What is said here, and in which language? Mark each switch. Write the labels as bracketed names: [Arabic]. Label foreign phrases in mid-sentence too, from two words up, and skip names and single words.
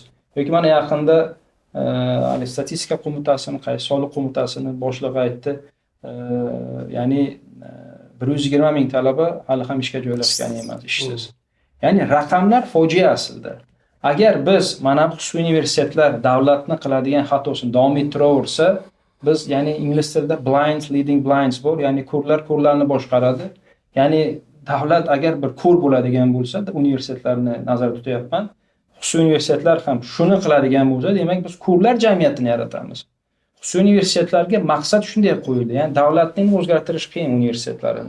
[Uzbek] Yoki mana yaqinda statistika qo'mitasining, soliq qo'mitasining boshlig'i aytdi. Ya'ni 120 ming talaba hali ham ishga joylashgani emas, ishsiz. Ya'ni raqamlar fojia aslida. Agar biz mana bu xususiy universitetlar davlatni qiladigan xatosini davom ettiraversa, biz, ya'ni ingliz tilida [English] blind leading blinds [Uzbek] bor, ya'ni ko'rlarni boshqaradi. Ya'ni davlat agar bir ko'r bo'ladigan bo'lsa, universitetlarni nazarda tutyapman. Xususiy universitetlar ham shuni qiladigan bo'lsa, demak biz ko'rlar jamiyatini yaratamiz. Xususiy universitetlarga maqsad shunday qo'yildi. Ya'ni davlatning o'zgartirish qiyin universitetlarini.